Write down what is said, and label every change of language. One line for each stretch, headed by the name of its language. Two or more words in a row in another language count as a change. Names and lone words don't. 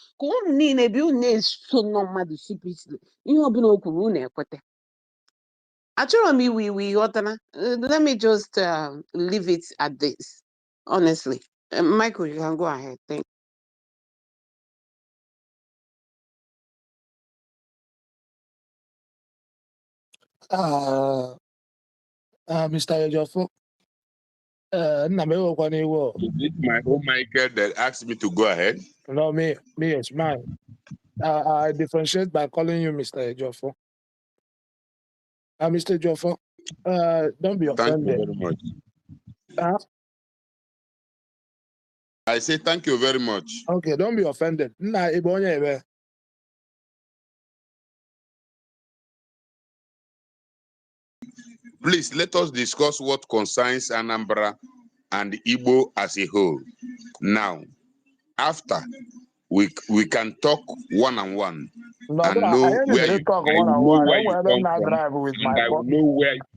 Igbo: Ka unu niile bi unu na-eso nọ mmadụ secretly, ihe ọbụla o kwuru unu ekwete. Achọrọ m iwe ghọtara.
English: Let me just leave it at this, honestly. Michael, you can go ahead. Thank you. Mr.
Igbo: Ejiofor, nna m ewekwana iwe.
English: Is it my own Michael that asked me to go ahead? No, me, it's mine. I differentiate by calling you Mr. Ejiofor. Mr. Ejiofor, don't be offended. Thank you very much. I say thank you very much. Okay, don't be offended.
Igbo: Nna ibe onye ebe.
English: Please let us discuss what concerns Anambra and Igbo as a whole. Now, after we can talk one-on-one and know where you come from, and I will know where.